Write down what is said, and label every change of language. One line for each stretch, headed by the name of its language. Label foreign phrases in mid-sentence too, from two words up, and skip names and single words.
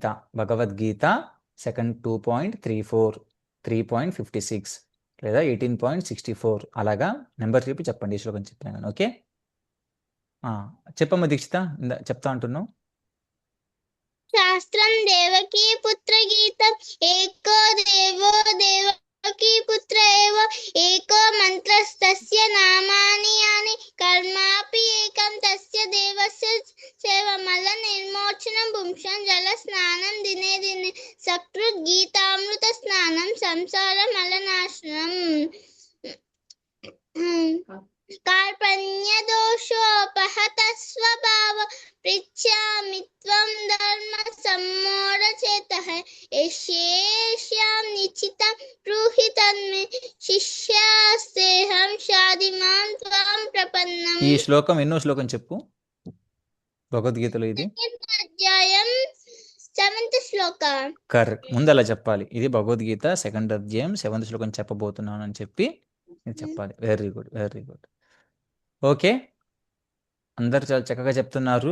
Telugu: భగవద్గీత సెకండ్ 2.34, 3.56 లేదా 18.64 అలాగా నెంబర్ చెప్పి చెప్పండి ఈ శ్లోకం చెప్పినా కానీ. ఓకే చెప్పమ్మా దీక్షిత, చెప్తా అంటున్నావు.
Sanskrit: శాస్త్రం దేవకీ పుత్ర గీతం ఏకో దేవో దేవ पुत्र एव एको मन्त्रस्तस्य नामानि यानि कर्मापि एकं तस्य देवस्य सेवमलनिर्मोचनं पुंसां जलस्नानं दिने दिने सकृत् गीतामृतस्नानं संसारमलनाशनम् कार्पण्यदोषोपहतः स्वभाव पृच्छामि त्वं धर्मसम्मूढचेतः एष्यां निश्चितं ब्रूहि तन्मे शिष्यास्तेऽहं शाधिमां त्वां
Telugu: ఈ
Sanskrit: प्रपन्नम्
Telugu: శ్లోకం ఎన్నో శ్లోకం చెప్పు భగవద్గీతలో ఇది అధ్యాయం 7th శ్లోక కరెక్ట్. ముందు అలా చెప్పాలి, ఇది భగవద్గీత 2nd అధ్యాయం 7th శ్లోకం చెప్పబోతున్నాను అని చెప్పి ఇది చెప్పాలి.
English: very good, very good.
Telugu: ఓకే, అందరు చాలా చక్కగా చెప్తున్నారు.